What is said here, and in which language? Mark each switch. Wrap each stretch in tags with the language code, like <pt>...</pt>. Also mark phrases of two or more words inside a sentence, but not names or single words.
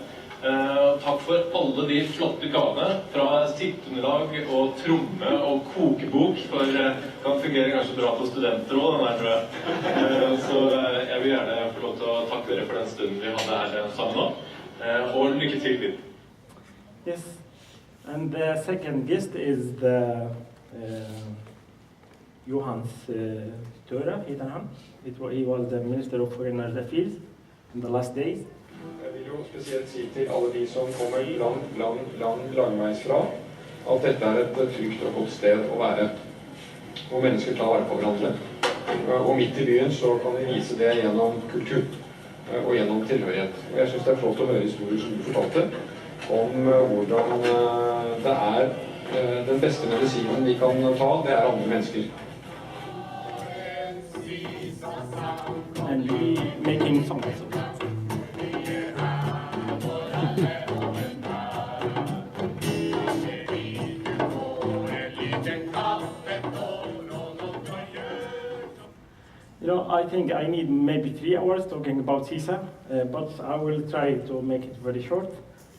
<no>Takk for alle de flotte gavene fra sitteunderlag og tromme og kokebok, for det kan fungere kanskje bra på studenter også, den der, tror jeg. Så jeg vil gjerne få lov til å takke dere for den stunden vi hadde her sammen nå, og lykke til videre.</no> <en>Yes, and the second guest is the Johans Støre,</en> <no>heter han.</no> <en>He was the Minister of Foreign Affairs in the last days.</en> <no>Jeg vil jo spesielt si til alle de som kommer langveisfra, at dette er et trygt og godt sted å være, hvor mennesker tar vare på hverandre. Og midt i byen så kan vi vise det gjennom kultur og gjennom tilhørighet. Og jeg synes det er flott å høre historier som du fortalte, om hvordan det er den beste medisinen vi kan ta, det er andre mennesker.</no> <en>And we making songs. You know, I think I need maybe 3 hours talking about Sisa, but I will try to make it very short.</en>